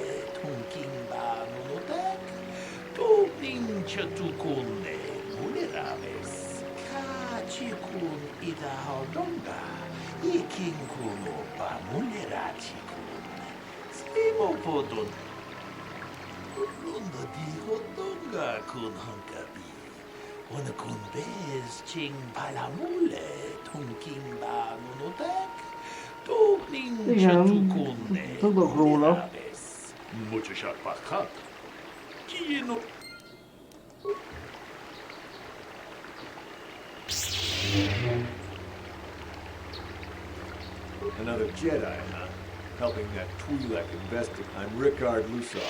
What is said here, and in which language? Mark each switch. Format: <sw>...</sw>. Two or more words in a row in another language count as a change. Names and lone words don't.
<en>Tunking ba mulek. Tugning chatukune. Muleraves. Kachikun ida haudonga. Ikin kuno pa mulera chikun. Spimo podon. Unda diho donga kun hankabi. Una kundes ching balamule. Tunking ba monotek. Tugning chatukune. Tudok róla. Muchasak pakhat. Kino. Another Jedi, huh? Helping that Twi'lek investigate. I'm Rickard Lusov.</en>